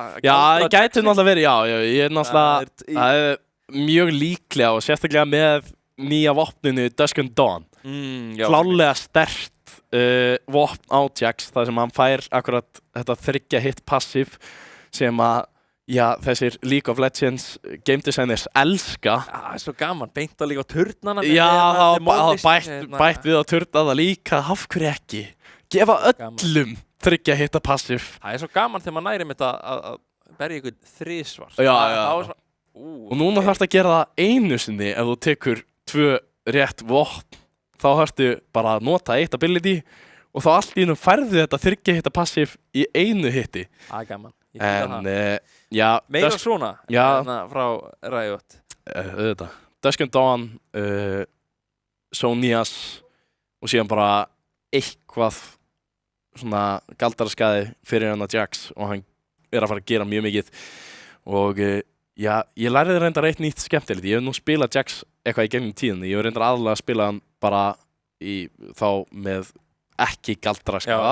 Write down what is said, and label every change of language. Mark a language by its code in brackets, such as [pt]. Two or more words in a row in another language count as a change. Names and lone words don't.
[is] Já, það gæti náttúrulega verið, já, ég er náttúrulega, það er mjög líklega og sérstaklega með nýja vopninu Dusk and Dawn. Klálega sterkt vopn á Jax, þar sem hann fær akkurat þetta 3 hit passive sem að, já, þessir League of Legends [en] game designers [is] elska. Það er svo gaman, beint að líka á turnana. Já, það bætt við að turna það líka, af hverju ekki? Gefa öllum 3 hitta passive. Það er svo gaman þegar maður næri með þetta að berja ykkur 3 svar. Já. Og núna þarfst að gera það einu sinni ef þú tekur 2 rétt vopn. Þá þarfstu bara að nota 1 ability og þá allt í einu færðu þetta 3 hitta passive í einu hitti. Það er gaman. En, já. Meira svona frá Riot. Auðvitað. Dusk and Dawn, Sonias og síðan bara eitthvað svona galdaraskaði fyrir hann að Jax og hann er að fara að gera mjög mikið og já, ég læriði reyndar eitt nýtt skemmtilegt. Ég hef nú spilað Jax eitthvað í gegnum tíðinni. Ég hef reyndar aðalega að spila hann bara þá með ekki galdaraskaða.